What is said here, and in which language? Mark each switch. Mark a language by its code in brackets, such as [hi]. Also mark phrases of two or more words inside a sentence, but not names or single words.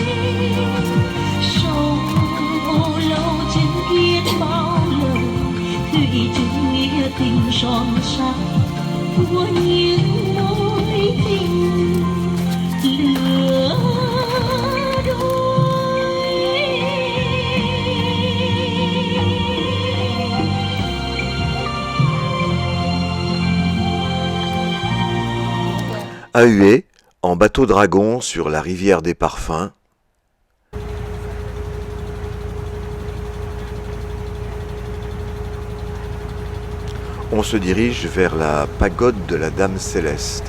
[vi] Sông ô lâu chứng kiến bao lời thủy chung nghĩa tình son sắc của những mối tình lứa đôi. [fr] À Hué, en bateau-dragon sur la rivière des Parfums, on se dirige vers la pagode de la Dame Céleste.